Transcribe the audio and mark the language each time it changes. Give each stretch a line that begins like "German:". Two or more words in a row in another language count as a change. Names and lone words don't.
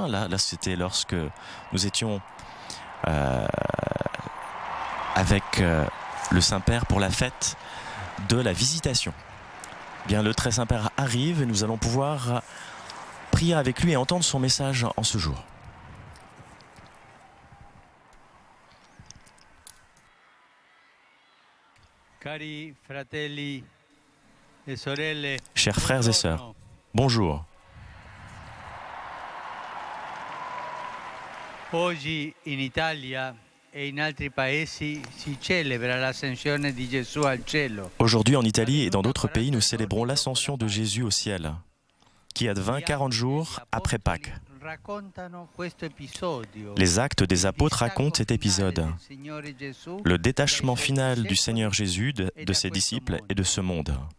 French: Là c'était lorsque nous étions avec le Saint-Père pour la fête de la Visitation. Bien, le Très Saint-Père arrive et nous allons pouvoir prier avec lui et entendre son message en ce jour.
Italian: Cari fratelli e sorelle,
French: chers frères et sœurs, bonjour.
Italian: Oggi in Italia e in altri paesi si celebra l'ascensione di Gesù al cielo.
French: Aujourd'hui en Italie et dans d'autres pays, nous célébrons l'ascension de Jésus au ciel, qui advint 40 jours après Pâques. Les actes des apôtres racontent cet épisode, le détachement final du Seigneur Jésus de ses disciples et de ce monde.